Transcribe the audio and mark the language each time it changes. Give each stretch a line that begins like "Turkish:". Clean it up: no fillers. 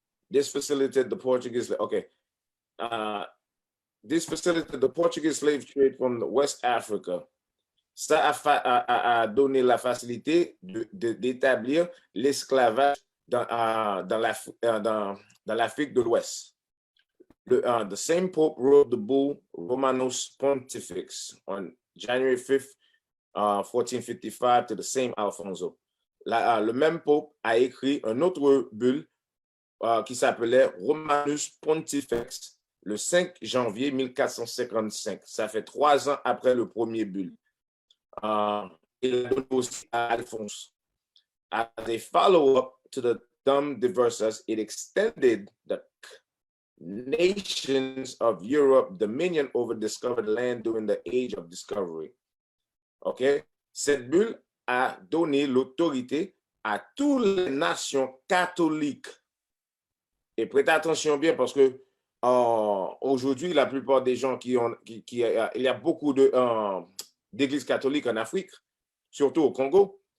English: This facilitated the Portuguese, this facilitated the Portuguese slave trade from the West Africa.
French: Ça a donné la facilité d'établir l'esclavage dans l'Afrique de l'Ouest.
English: The same Pope wrote the bull Romanus Pontifex on January 5th, 1455 to the same Alfonso.
French: Le même Pope a écrit un autre bulle qui s'appelait Romanus Pontifex le 5 janvier 1455. Ça fait 3 ans après le premier bulle. Il a donné aussi à Alphonse.
English: As a follow-up to the Dam Diversas, it extended the nations of Europe dominion over discovered land during the age of discovery. OK?
French: Cette bulle a donné l'autorité à toutes les nations catholiques. Et prêtez attention bien parce que aujourd'hui, la plupart des gens il y a beaucoup d'églises catholiques en Afrique, surtout au Congo.